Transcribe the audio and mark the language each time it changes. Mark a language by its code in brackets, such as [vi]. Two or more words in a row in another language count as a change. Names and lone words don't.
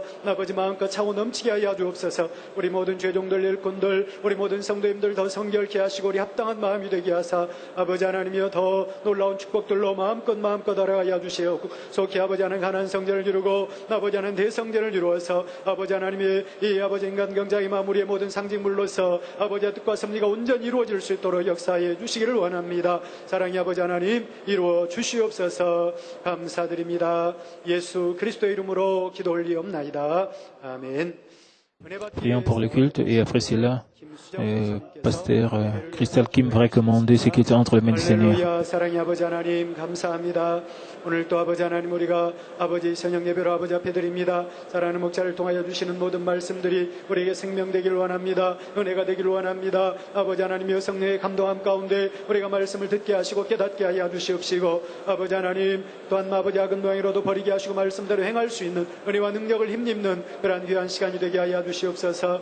[ko] 아버지 마음껏 차고 넘치게 하여 주옵소서. 우리 모든 죄종들, 일꾼들, 우리 모든 성도님들 더 성결케 하시고 우리 합당한 마음이 되게 하사 아버지 하나님이여 더 놀라운 축복들로 마음껏 알아가여 주시옵고 속히 아버지 하나님 가난 성전을 이루고 아버지 하나님 대성전을 이루어서 아버지 하나님의 이 아버지 인간 경작의 마무리의 모든 상징물로서 아버지의 뜻과 섭리가 온전히 이루어질 수 있도록 역사해 주시기를 원합니다. 사랑의 아버지 하나님 이루어 주시옵소서. 감사드립니다. 예수 그리스도의 이름으로 기도 올리옵나이다. 아멘. [fr] Prions pour le culte et après cela, pasteur Christelle Kim va recommander ce qui est entre les mains du Seigneur. [ko] 할렐루야. 사랑의 아버지 하나님 감사합니다. 오늘 또 아버지 하나님 우리가 아버지 저녁 예배로 아버지 앞에 드립니다. 사랑하는 목자를 통하여 주시는 모든 말씀들이 우리에게 생명 되기를 원합니다. 은혜가 되기를 원합니다. 아버지 하나님이여 성령의 감동함 가운데 우리가 말씀을 듣게 하시고 깨닫게 하여 주시옵시고 아버지 하나님 또한 아버지 악은 노행이로도 버리게 하시고 말씀대로 행할 수 있는 은혜와 능력을 힘입는 그러한 귀한 시간이 되게 하여 주시옵소서.